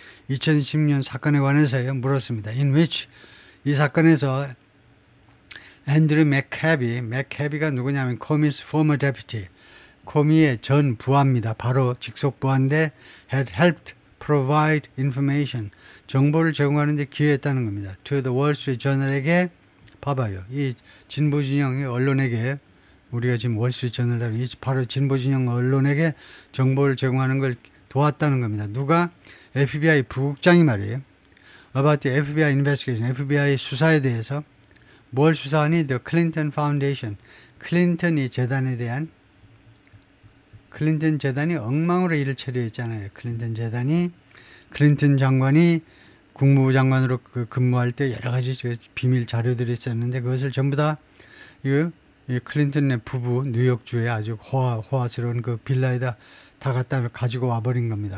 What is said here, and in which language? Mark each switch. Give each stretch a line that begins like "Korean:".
Korean: 2010년 사건에 관해서요 물었습니다.
English: In which,
Korean: 이 사건에서 앤드류 맥캐비가 누구냐면 코미's former deputy, 코미의 전 부하입니다. 바로 직속 부하인데
English: had helped provide information,
Korean: 정보를 제공하는 데 기여했다는 겁니다.
English: To the Wall Street Journal에게, 봐봐요.
Korean: 이 진보 진영의 언론에게, 우리가 지금 월스트리트 저널, 이 바로 진보 진영 언론에게 정보를 제공하는 걸 도왔다는 겁니다. 누가? FBI 부국장이 말이에요.
English: About the FBI investigation,
Korean: FBI 수사에 대해서. 뭘 수사하니? The Clinton Foundation, 클린턴이 재단에 대한, 클린턴 재단이 엉망으로 일을 처리했잖아요. 클린턴 재단이, 클린턴 장관이 국무부 장관으로 근무할 때 여러 가지 비밀 자료들이 있었는데 그것을 전부 다 이 클린턴의 부부 뉴욕주에 아주 호화스러운 그 빌라에다 다 갖다 가지고 와버린 겁니다.